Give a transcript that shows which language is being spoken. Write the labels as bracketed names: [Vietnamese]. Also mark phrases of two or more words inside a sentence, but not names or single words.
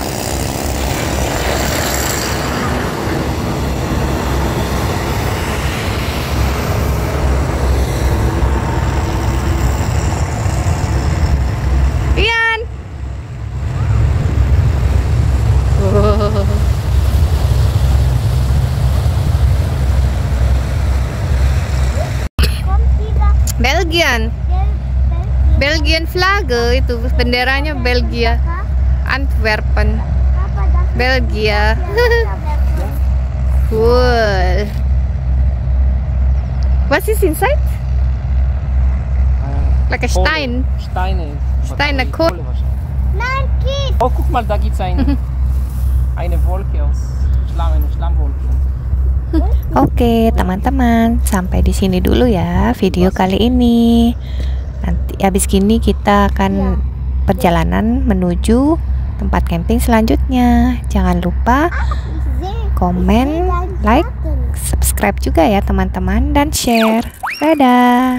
[Indonesian] Ian. Wow. Belgian. Belgian Flagge itu benderanya Belgia. Antwerpen. Belgia. [English] Cool. What is inside? Like a Stein. [German] Steine. Steine, cool. Nein, Kies. Oh, guck mal, da gibt es eine Wolke aus eine Schlammwolke. [Indonesian] Oke, teman-teman, sampai di sini dulu ya video kali ini. Nanti habis gini kita akan perjalanan menuju tempat camping selanjutnya. Jangan lupa komen, like, subscribe juga ya teman-teman, dan share.